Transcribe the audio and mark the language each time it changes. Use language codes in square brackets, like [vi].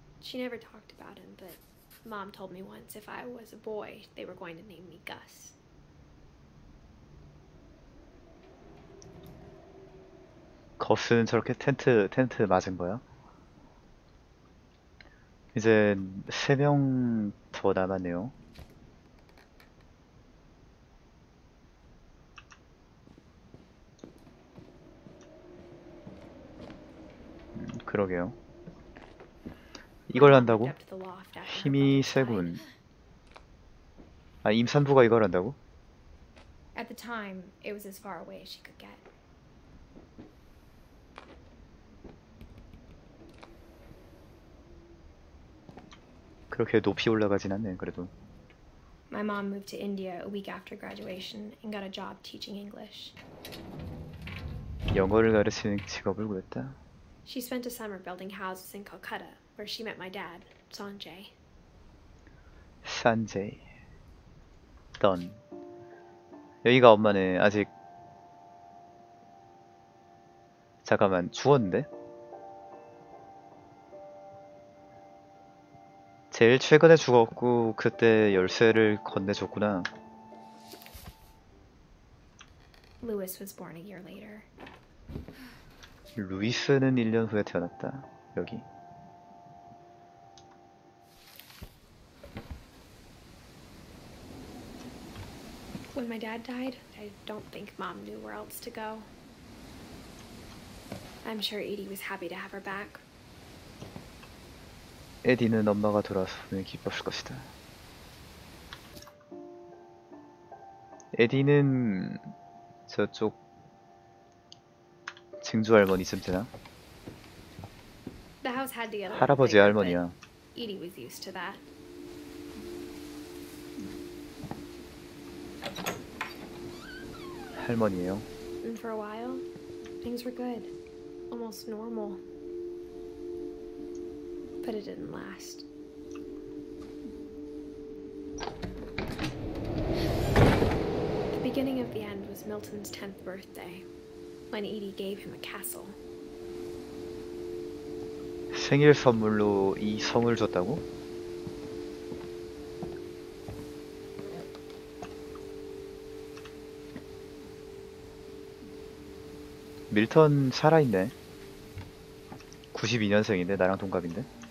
[en] she never talked about him, but Mom told me once if I was a boy, they were going to name me Gus. [ko] 거스는 저렇게 텐트 맞은 거야? 이제 3명 더 남았네요. 그러게요. 이걸 한다고? [en] Up to the loft after her [ko] 힘이 [en] brother died. [ko] 세군. 아, 임산부가 이걸 한다고? [en] At the time, it was as far away as she could get. [ko] 그렇게 높이 올라가진 않네, 그래도. [en] My mom moved to India a week after graduation and got a job teaching English. [ko] 영어를 가르치는 직업을 구했다. [en] She spent a summer building houses in Calcutta, where she met my dad, Sanjay. [ko] 산제이. 던. 여기가 엄마네. 아직. 잠깐만, 죽었는데? 제일 최근에 죽었고 그때 열쇠를 건네줬구나. [en] Lewis was born a year later. [ko] 루이스는 1년 후에 태어났다. 여기. [en] When my dad died, I don't think Mom knew where else to go. I'm sure Edie was happy to have her back. [ko] 에디는 엄마가 돌아왔으면 기뻤을 것이다. 에디는 저쪽 증조 할머니쯤 되나? [en] The house had to get a little [ko] 할아버지 [en] bigger, [ko] 할머니야. [en] but Edie was used to that. [ko] 할머니예요. [en] And for a while, things were good. Almost normal. But it didn't last. The beginning of the end was Milton's 10th birthday, when Edie gave him a castle. [ko] 생일 선물로 이 성을 줬다고? 밀턴 살아있네. 92년생인데 나랑 동갑인데.